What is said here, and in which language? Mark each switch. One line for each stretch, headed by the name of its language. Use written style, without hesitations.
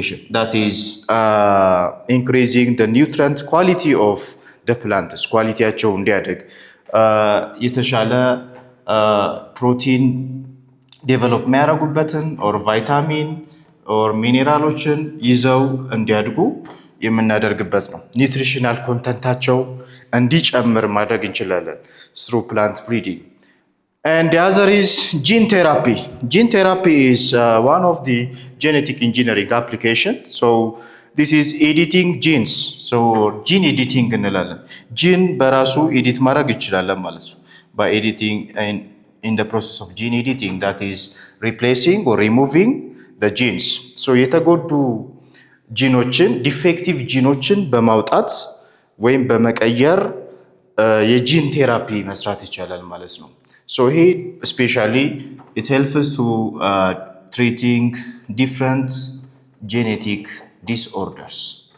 English: That is increasing the nutrient quality of the plants.
Amharic: ኳሊቲያቸው እንዲያደግ የተሻለ ፕሮቲን ዴቨሎፕ የሚያደርጉበትን ኦር ቫይታሚን ኦር ሚኔራሎችን ይዘው እንዲያድጉ የምናደርግበት ነው። ኒውትሪሽናል ኮንተንታቸው እንዲጨምር ማድረግ እንችላለን
English: through plant breeding. And the other is gene therapy. Gene therapy is one of the genetic engineering application. This is editing genes. Gene editing
Amharic: እንላለን። ጂን በራሱ ኤዲት ማድረግ እንችላለን ማለት ነው።
English: By editing and in the process of gene editing, that is replacing or removing the genes.
Amharic: የተጎዱ ጂኖችን ዲፌክቲቭ ጂኖችን በማውጣት ወይም በመቀየር የጂን ቴራፒ መስራት ይቻላል ማለት ነው። ይሄ
English: especially it helps to treating different genetic disorders.